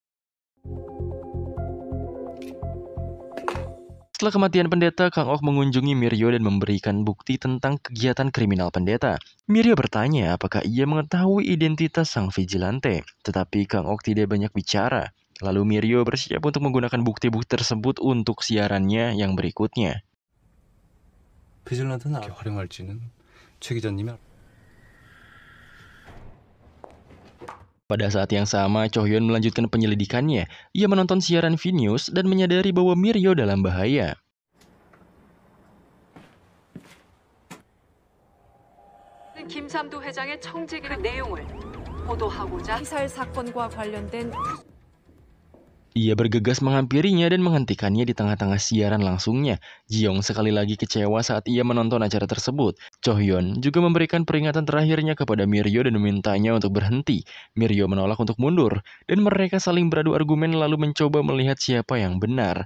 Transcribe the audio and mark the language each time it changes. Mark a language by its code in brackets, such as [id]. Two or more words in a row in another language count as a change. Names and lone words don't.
[id] Setelah kematian pendeta, Kang Ok mengunjungi Miryo dan memberikan bukti tentang kegiatan kriminal pendeta. Miryo bertanya apakah ia mengetahui identitas sang vigilante, tetapi Kang Ok tidak banyak bicara. Lalu Miryo bersiap untuk menggunakan bukti-bukti tersebut untuk siarannya yang berikutnya. [ko] 비질란트는 어떻게 활용할지는 최 기자님이 [id] Pada saat yang sama, Chohyon melanjutkan penyelidikannya. Ia menonton siaran V-News dan menyadari bahwa Miryo dalam bahaya. [ko] 김삼도 회장의 청직 내용을 보도하고자 피살 사건과 관련된 [id] Ia bergegas menghampirinya dan menghentikannya di tengah-tengah siaran langsungnya. Ji-yong sekali lagi kecewa saat ia menonton acara tersebut. Chohyon juga memberikan peringatan terakhirnya kepada Miryo dan memintanya untuk berhenti. Miryo menolak untuk mundur, dan mereka saling beradu argumen lalu mencoba melihat siapa yang benar.